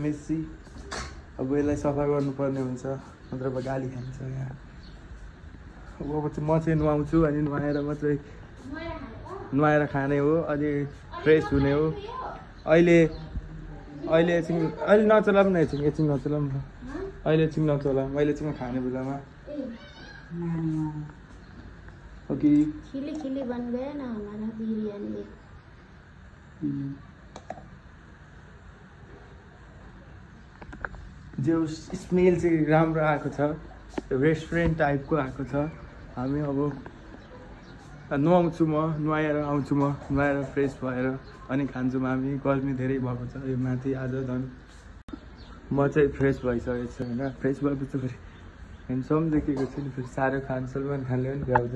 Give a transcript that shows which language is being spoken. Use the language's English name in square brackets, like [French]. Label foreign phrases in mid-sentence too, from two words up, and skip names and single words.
[Nepali] अब यसलाई सफा गर्नुपर्ने हुन्छ, नत्र गाली खान्छ यहाँ। अब चाहिँ म चाहिँ नुहाउँछु, अनि नुहाएर खाने हो, अनि फ्रेस हुने हो। अहिले नचलाम न, एकछिन नचलाम न। अहिले खाने बेलामा। ओके, [Hindi] खिली बन गया ना हमारा बिरयानी। [Nepali] जो स्मेल चाहिँ राम्रो आएको छ, रेस्टुरेन्ट टाइपको आएको छ। हामी अब नुहाउँछु, नुहाएर आउँछु, नुहाएर फ्रेस भएर अनि खान्छौँ हामी। गर्मी धेरै भएको छ यो माथि आज झन्। म चाहिँ फ्रेस भइसकेको छु होइन। फ्रेस भएपछि फेरि ह्यान्डसम देखेको छु नि। फेरि साह्रो खान सलमान खानले पनि भ्याउँदैन।